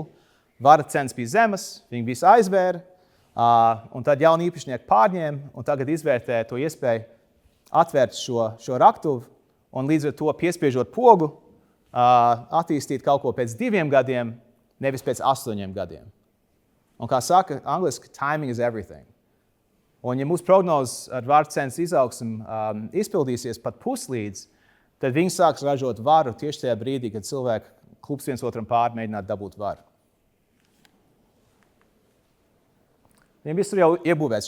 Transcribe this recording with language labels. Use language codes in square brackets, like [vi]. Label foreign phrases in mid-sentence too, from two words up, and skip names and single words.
[lv] Vara cenas bija zemas, viņi visi aizvēra, un tad jauni īpašnieki pārņēma un tagad izvērtē to iespēju atvērt šo raktuvi un līdz ar to piespiežot pogu, attīstīt kaut ko pēc 2 gadiem, nevis pēc 8 gadiem. Un kā saka angliski, [en] timing is everything. [lv] Un ja mūsu prognozes ar varu cenas izaugsmu izpildīsies pat puslīdz, tad viņi sāks ražot varu tieši tajā brīdī, kad cilvēki klups viens otram pāri mēģināt dabūt varu. Viņiem viss tur jau iebūvēts.